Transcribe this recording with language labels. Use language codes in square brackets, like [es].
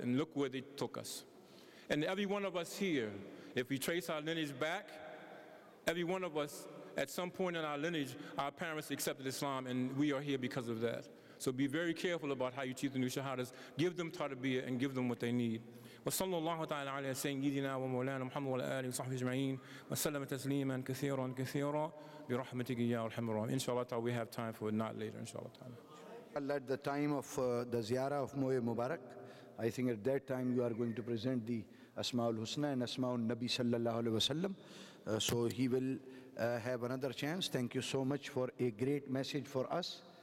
[en] And look where they took us. And every one of us here, if we trace our lineage back, every one of us, at some point in our lineage, our parents accepted Islam, and we are here because of that. So be very careful about how you treat the new shahadas. Give them tarbiyah and give them what they need. [ar] وصلى الله تعالى على سيدنا ومولانا محمد وعلى آله وصحبه أجمعين وسلم تسليما كثيرا كثيرا برحمتك يا أرحم الراحمين. [en] Inshallah, we have time for it, not later, inshallah. At the time of the ziyarah of Moe Mubarak, I think at that time you are going to present the Asma'ul Husna and Asma'ul Nabi sallallahu alaihi wasallam. So he will have another chance. Thank you so much for a great message for us.